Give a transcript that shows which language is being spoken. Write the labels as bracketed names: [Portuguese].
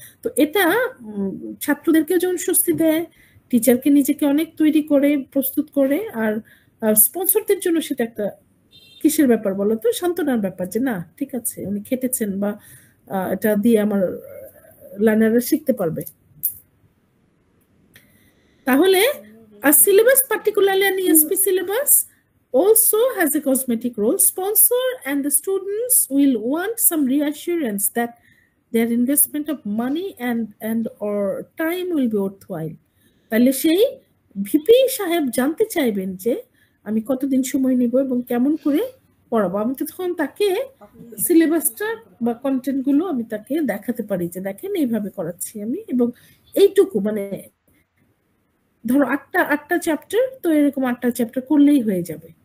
[Bangla] তো এটা ছাত্রদেরকে যেমন স্বস্তি দেয়, টিচারকে নিজেকে অনেক তৈরি করে প্রস্তুত করে, আর স্পন্সরদের জন্য সেটা একটা কিসের ব্যাপার বলো তো, সান্ত্বনার ব্যাপার যে না ঠিক আছে উনি খেটেছেন বা এটা দিয়ে আমার লার্নাররা শিখতে পারবে। [English] তাহলে a syllabus, particularly an ESP syllabus, also has a cosmetic role. Sponsor and the students will want some reassurance that their investment of money and or time will be worthwhile. [Bangla] তাহলে সেই ভিপি সাহেব জানতে চাইবেন যে আমি কতদিন সময় নিব এবং কেমন করে পড়াবো। আমি তো তখন তাকে সিলেবাসটা বা কন্টেন্ট গুলো আমি তাকে দেখাতে পারি যে দেখেন এইভাবে করাচ্ছি আমি, এবং এইটুকু মানে ধরো 8টা চ্যাপ্টার, তো এরকম 8টা চ্যাপ্টার করলেই হয়ে যাবে।